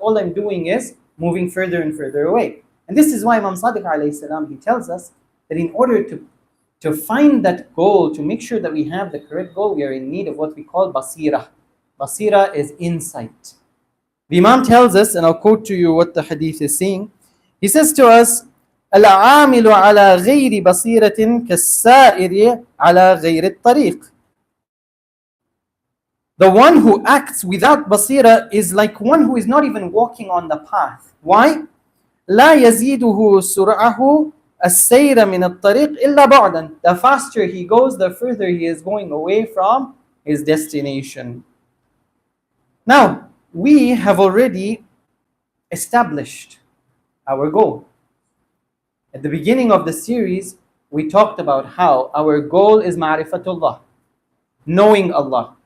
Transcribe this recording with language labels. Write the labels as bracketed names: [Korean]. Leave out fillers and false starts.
[English] All I'm doing is moving further and further away. And this is why Imam Sadiq alayhi salam, he tells us that in order to find that goal, to make sure that we have the correct goal, we are in need of what we call basira. Basira is insight. The Imam tells us, and I'll quote to you what the hadith is saying. He says to us, [Arabic] العامل على غير بصيرة كالسائر على غير الطريق. [English] The one who acts without basira is like one who is not even walking on the path. Why? [Arabic] لا يزيده سرعه السير من الطريق إلا بعدا. [English] The faster he goes, the further he is going away from his destination. Now, we have already established our goal. At the beginning of the series, we talked about how our goal is ma'rifatullah, knowing Allah.